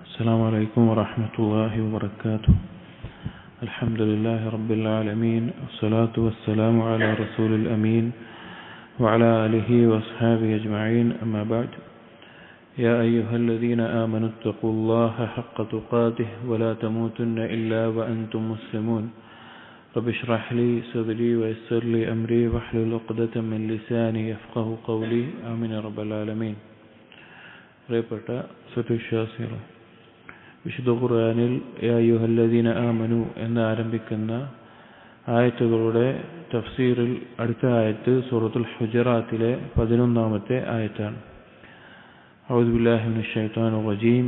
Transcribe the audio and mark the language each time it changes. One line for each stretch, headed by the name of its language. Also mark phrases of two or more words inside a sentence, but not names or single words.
Arabic: السلام عليكم ورحمة الله وبركاته. الحمد لله رب العالمين، والصلاة والسلام على رسول الأمين وعلى آله وأصحابه أجمعين، أما بعد. يا أيها الذين آمنوا اتقوا الله حق تقاته ولا تموتن إلا وأنتم مسلمون. رب اشرح لي صدري ويسر لي أمري واحلل عقدة من لساني يفقه قولي. آمين يا رب العالمين.
Malayalam: പ്രിയപ്പെട്ട സത്യവിശ്വാസികളെ, വിശുദ്ധ ഖുർആനിൽ
Arabic: يا أيها الذين آمنوا
Malayalam: എന്ന് ആരംഭിക്കുന്ന ആയത്തുകളുടെ തഫ്സീറിൽ അടുത്ത ആയത്ത് സൂറത്തുൽ ഹുജറാത്തിലെ 11-ാമത്തെ ആയത്താണ്.
Arabic: أعوذ بالله من الشيطان الرجيم.